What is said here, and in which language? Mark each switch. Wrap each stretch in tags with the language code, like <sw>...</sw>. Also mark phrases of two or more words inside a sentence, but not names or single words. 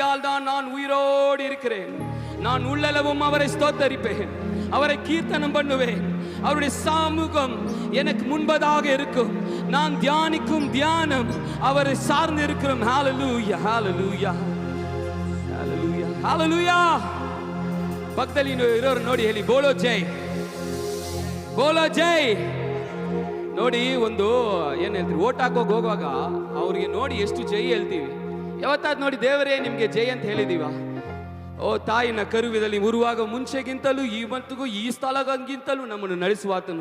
<ta>கிருபையினால் தான் நான் உயிரோடு இருக்கிறேன். நான் உள்ளளவும் அவரை ஸ்தோத்தரிப்பேன், அவரை கீர்த்தனம் பண்ணுவேன். அவருடைய சமூகம் எனக்கு முன்பதாக இருக்கும். நான் தியானிக்கும் தியானம் அவரை சார்ந்து இருக்கிறோம்.</ta> <he>ஹalleluya hallelujah hallelujah hallelujah.</he> <kn>ಭಕ್ತಲ್ಲಿ ಇರೋರು ನೋಡಿ, ಹೇಳಿ</kn> <hi>बोलो जय, बोलो जय.</hi> <kn>ನೋಡಿ, ಒಂದು ಏನ್ ಹೇಳ್ತೀವಿ, ಓಟ್ ಹಾಕೋಕೆ ಹೋಗುವಾಗ ಅವ್ರಿಗೆ ನೋಡಿ ಎಷ್ಟು ಜೈ ಹೇಳ್ತೀವಿ. ಯಾವತ್ತಾದ್ ನೋಡಿ ದೇವರೇ ನಿಮ್ಗೆ ಜೈ ಅಂತ ಹೇಳಿದೀವ? ಓ ತಾಯಿನ ಕರುವಿದಲ್ಲಿ ಉರುವಾಗ ಮುಂಚೆಗಿಂತಲೂ ಇವತ್ತಿಗೂ ಈ ಸ್ಥಳಗಿಂತಲೂ ನಮ್ಮನ್ನು ನಡೆಸುವಾತನು.</kn>